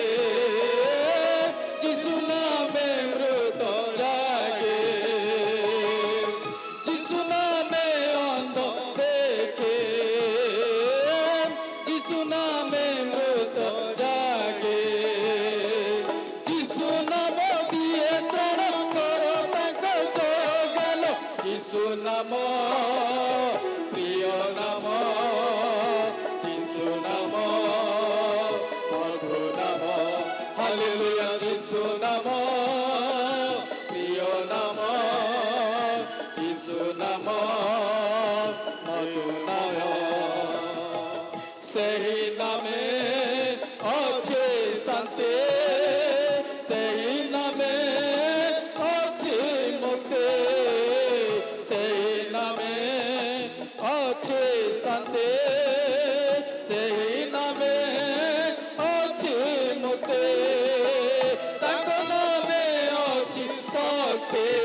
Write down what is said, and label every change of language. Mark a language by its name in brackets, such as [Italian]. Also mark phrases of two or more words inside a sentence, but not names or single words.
[Bangla] যিশু নামে মৃত জাগে যিশু নামে অন্ধ দেখে যিশু নামে মৃত জাগে যিশু নাম দিয়ে ত্রাণ করো তাঙ্ক জোগালো যিশু নাম প্রিয় নাম যিশু নাম মধুর নাম হালেলুয়া যিশু নাম প্রিয় নাম যিশু নাম মধুর নাম [Odia] ସେହି ନାମେ ଅଛି ଶାନ୍ତି ସେହି ନାମେ ଅଛି ମୁକ୍ତି ସେହି ନାମେ ଅଛି ଶାନ୍ତି ସେହି ନାମେ ଅଛି ମୁକ୍ତି ତାଙ୍କ ନାମେ ଅଛି ଶକ୍ତି